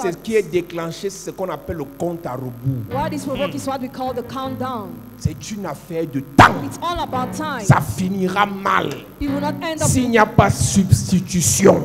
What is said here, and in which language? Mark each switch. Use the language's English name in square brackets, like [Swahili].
[French] ce qui est déclenché, c'est ce qu'on appelle le compte à rebours. [English] What is provoked is what we call the countdown. [French] C'est une affaire de temps. [English] It's all about time. [French] Ça finira mal [English] It will not end up [French] s'il n'y a pas substitution.